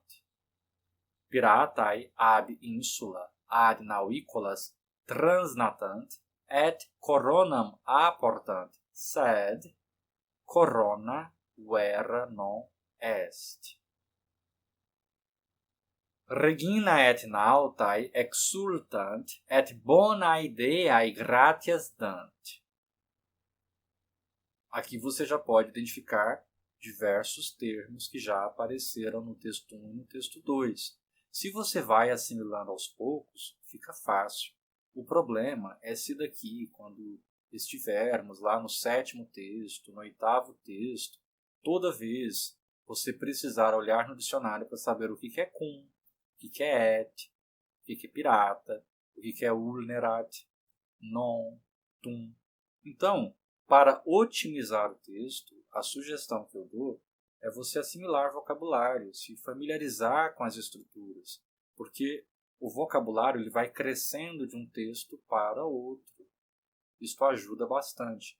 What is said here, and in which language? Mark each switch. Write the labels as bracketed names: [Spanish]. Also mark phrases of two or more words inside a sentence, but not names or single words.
[Latin] Piratae ab insula ad navicolas transnatant, et coronam apportant, sed corona vera non est. Regina et nautae exultant, et bona ideae gratias dant. [Portuguese] Aqui você já pode identificar diversos termos que já apareceram no texto 1 e no texto 2. Se você vai assimilando aos poucos, fica fácil. O problema é se daqui, quando estivermos lá no 7º texto, no 8º texto, toda vez você precisar olhar no dicionário para saber o que é cum, o que é et, o que é pirata, o que é vulnerat, non, tum. Então, para otimizar o texto, a sugestão que eu dou é você assimilar vocabulário, se familiarizar com as estruturas, porque o vocabulário ele vai crescendo de um texto para outro. Isso ajuda bastante.